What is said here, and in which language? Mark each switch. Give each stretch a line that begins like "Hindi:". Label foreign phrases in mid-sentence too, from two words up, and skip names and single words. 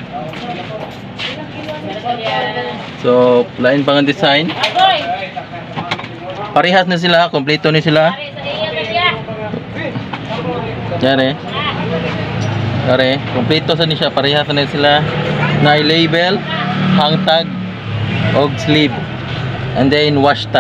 Cebuano: So lain pang design, parehas na sila, kompleto na sila. Dare, kompleto sa ni siya, parehas na sila. Na label,
English: hang tag,
Cebuano: og sleeve,
English: and then wash tag.